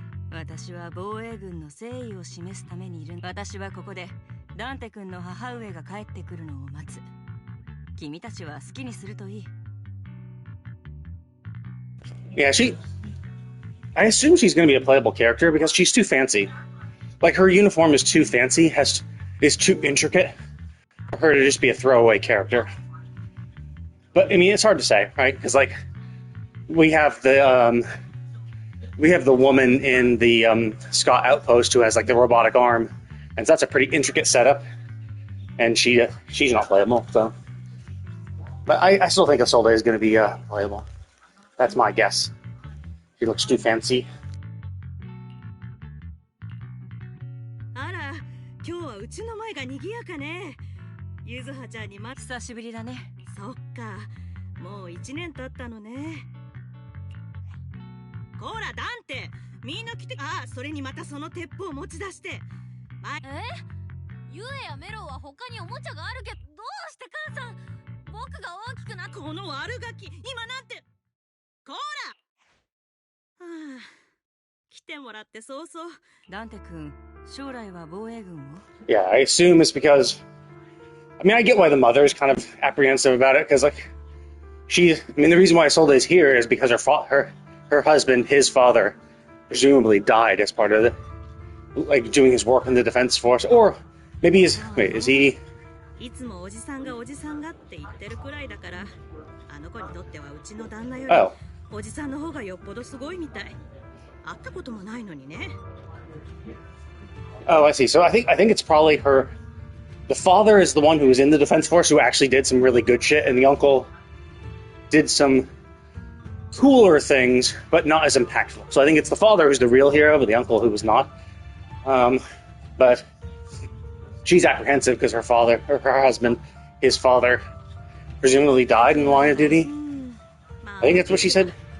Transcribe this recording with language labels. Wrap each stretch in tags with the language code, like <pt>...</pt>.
<ja>私は防衛軍の誠意を示すためにいる。私はここでダンテ君の母上が帰ってくるのを待つ。君たちは好きにするといい。</ja> <en>Yeah, I assume she's going to be a playable character because she's too fancy. Like, her uniform is too fancy, is too intricate for her to just be a throwaway character. But, I mean, it's hard to say, right? Because, like, we have the woman in the Scott Outpost who has, like, the robotic arm, and so that's a pretty intricate setup, and she's not playable, so. But I still think Isolde is going to be playable. That's my guess. She looks too fancy.</en> <ja>今日はうちの前が賑やかね。ゆずはちゃんに久しぶりだね。そっか、もう1年経ったのね。こらダンテ、みんな来て。あ、それにまたその鉄砲を持ち出して。ユエやメロは他におもちゃがあるけど、どうして母さん、僕が大きくなって。この悪ガキ、今なんて。こら、はあ、来てもらって早々。ダンテ君、将来は防衛軍を。</ja> <en>Yeah, I assume it's because, I mean, I get why the mother is kind of apprehensive about it, because, like, the reason why Isolde is here is because her husband, his father, presumably died as part of it, like, doing his work in the defense force, or maybe is he...</en> <ja>いつもおじさんがおじさんがって言ってるくらいだから、あの子にとってはうちの旦那よりおじさんの方がよっぽどすごいみたい。会ったこともないのにね。</ja> <en>Oh, I see. So I think it's probably her. The father is the one who was in the defense force who actually did some really good shit, and the uncle did some cooler things, but not as impactful. So I think it's the father who's the real hero, but the uncle who was not. But she's apprehensive because her husband, his father, presumably died in the line of duty. I think that's what she said.</en>